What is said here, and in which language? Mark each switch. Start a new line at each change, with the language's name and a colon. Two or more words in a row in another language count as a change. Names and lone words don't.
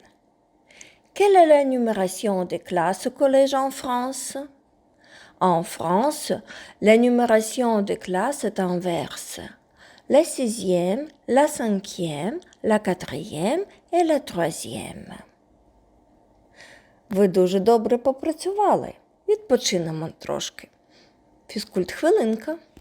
French: Quelle est la numération des classes au collège en France? En France, la numération des classes est inverse. La 6e, la 5e, la 4e et la 3e.
Ukrainian: Ви дуже добре попрацювали. Відпочинемо трошки. Фізкульт-хвилинка.